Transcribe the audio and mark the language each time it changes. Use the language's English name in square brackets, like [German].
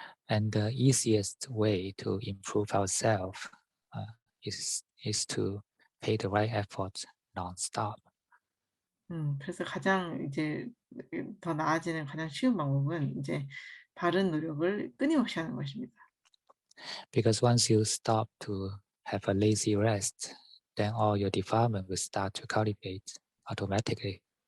[English] And the easiest way to improve ourselves is to pay the right effort non-stop. [Korean] 그래서 가장 이제 더 나아지는 가장 쉬운 방법은 이제 바른 노력을 끊임없이 하는 것입니다. [English] Because once you stop to have a lazy rest, then all your defilement will start to cultivate automatically.